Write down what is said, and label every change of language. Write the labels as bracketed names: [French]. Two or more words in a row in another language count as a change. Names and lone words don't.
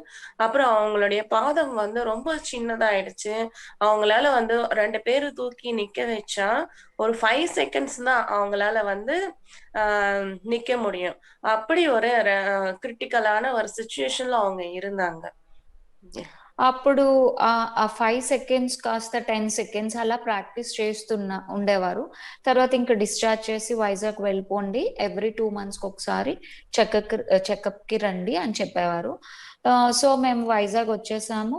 [Tamil] அப்புறம் அவங்களுடைய பாதம் வந்து ரொம்ப சின்னதாயிடுச்சு. அவங்களால வந்து 2 பேரு தூக்கி நிக்க வச்சா, ஒரு 5 செகண்ட்ஸ் தான் அவங்களால வந்து அ நிக்க முடியும். அப்படி ஒரு கிரிட்டிக்கலான ஒரு சிச்சுவேஷன்ல அவங்க இருந்தாங்க. [Telugu] అప్పుడు ఆ 5 సెకండ్స్ కాస్త 10 సెకండ్స్ అలా ప్రాక్టీస్ ఉండేవారు. తర్వాత ఇంక డిశ్చార్జ్ చేసి వైజాగ్ వెళ్ళిపోండి. [English] every 2 monthsకి [Telugu] ఒకసారి చెకప్‌కి రండి అని చెప్పేవారు. సో మేము వైజాగ్ వచ్చేసాము.